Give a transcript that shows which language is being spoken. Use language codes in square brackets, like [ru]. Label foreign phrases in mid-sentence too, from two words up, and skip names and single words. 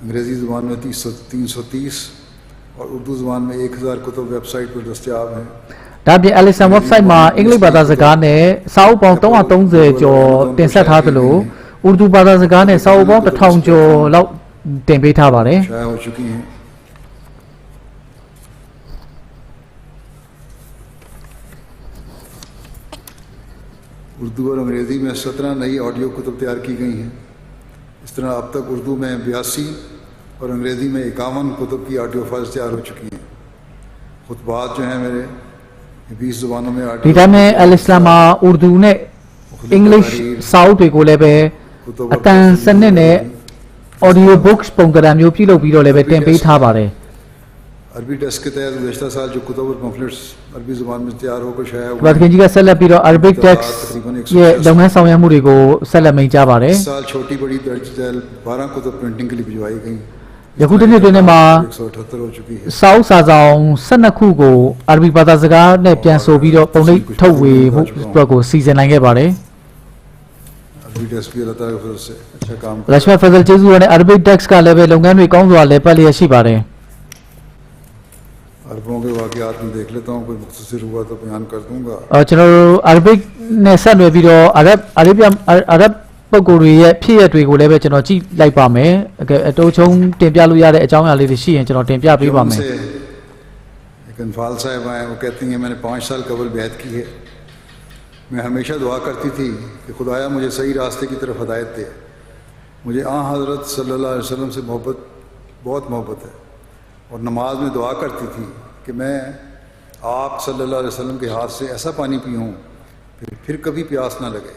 [ur] انگریزی زبان میں 330 اور اردو زبان میں 1000 کتب ویب سائٹ پر دستیاب ہیں. [my] ဒါပြင် Alison website မှာအင်္ဂလိပ်ဘာသာစကားနဲ့စာအုပ်ပေါင်း330ကျော်တင်ဆက်ထားသလို Urdu ဘာသာစကားနဲ့စာအုပ်ပေါင်း1000ကျော်လောက်တင်ပေးထားပါတယ်။ [ur] شائع ہو چکی ہیں. اردو اور انگریزی میں 17 نئی آڈیو کتب تیار کی گئی ہیں. اس طرح اب تک اردو میں 82 اور انگریزی میں 51 کتب کی آڈیو فائلز تیار ہو چکی ہیں. خطبات جو ہیں میرے 20 زبانوں میں [my] ဒီတိုင်းမဲ့ Al-Islam မှာ Urdu နဲ့ English စာအုပ်တွေကိုလည်းပဲအတန်စနစ်နဲ့ [en] audio books [my] ပုံသဏ္ဍာန်မျိုးပြုလုပ်ပြီးတော့လည်းပဲတင်ပေးထားပါတယ်။ [ur] عربی ڈیسک کے تحت گزشتہ سال جو کتب اور پمفلٹس عربی زبان میں تیار ہو کر شائع ہوئے [my] ဘာခင်ကြီးကဆက်လက်ပြီးတော့ [en] Arabic text [my] ရဲ့လုပ်ငန်းဆောင်ရွက်မှုတွေကိုဆက်လက်မိန့်ကြားပါတယ် [ur] اس سال چھوٹی بڑی درج ذیل 12 کتب پرنٹنگ کے لیے بھجوائی گئی. [my] ယခုတစ်နှစ်တွင်းမှာ [ur] 178 ہو چکی ہے. [my] စာအုပ်စာဆောင်12ခုကိုအာရဘီဘာသာစကားနဲ့ပြန်ဆိုပြီးတော့ပုံနှိပ်ထုတ်ဝေမှုအတွက်ကိုစီစဉ်နိုင်ခဲ့ပါတယ် [ur] عربی ڈیسک بھی اللہ تعالیٰ کے فضل سے اچھا کام کر [my] ရရှမတ်ဖဇလ်ကျေးဇူးတော်နဲ့ [en] Arabic text [my] ကလည်းပဲလုပ်ငန်းတွေကောင်းစွာလည်ပတ်လျက်ရှိပါတယ် [ur] عربوں کے واقعات میں دیکھ لیتا ہوں کوئی مختصر ہوا تو بیان کر دوں گا. [my] ကျွန်တော်တို့ Arabic နဲ့ဆက်နွယ်ပြီးတော့ အာရဘ်ပုဂ္ဂိုလ်တွေရဲ့ဖြစ်ရပ်တွေကိုလည်းပဲကျွန်တော်ကြည့်လိုက်ပါမယ်အတိုးချုံတင်ပြလို့ရတဲ့အကြောင်းအရာလေးတွေရှိရင်ကျွန်တော်တင်ပြပေးပါမယ် [ur] ایک انفال صاحب آئے وہ کہتی ہیں میں نے 5 سال قبل بیعت کی ہے. میں ہمیشہ دعا کرتی تھی کہ خدایا مجھے صحیح راستے کی طرف ہدایت دے. مجھے حضرت [ar] صلى الله عليه وسلم [ur] سے بہت محبت ہے اور نماز میں دعا کرتی تھی کہ میں آپ [ar] صلى الله عليه وسلم [ur] کے ہاتھ سے ایسا پانی پیوں پھر کبھی پیاس نہ لگے.